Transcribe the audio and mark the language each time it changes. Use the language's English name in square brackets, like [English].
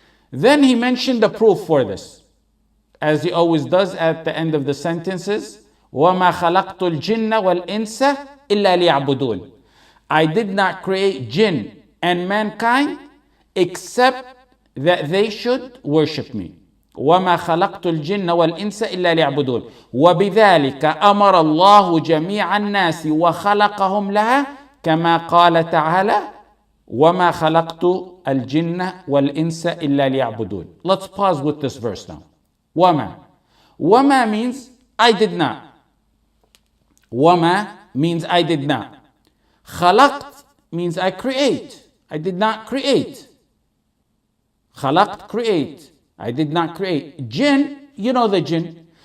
[English] Then he mentioned the proof for this, as he always does at the end of the sentences. [Arabic] وَمَا خَلَقْتُ الْجِنَّ وَالْإِنسَ إِلَّا لِيعبدون. [English] I did not create jinn and mankind except that they should worship me. [Arabic] وَمَا خَلَقْتُ الْجِنَّ وَالْإِنسَ إِلَّا لِيعبدون. وبذلك أمر الله جميع الناس وخلقهم لها كما قال تعالى وَمَا خَلَقْتُ الْجِنَّ وَالْإِنسَ إِلَّا لِيَعْبُدُونَ. [English] Let's pause with this verse now. [Arabic] وَمَا. [English] وَمَا means I did not. وَمَا means I did not. خَلَقْت means I create. I did not create. خَلَقْت, create. I did not create. Jinn, you know the jinn.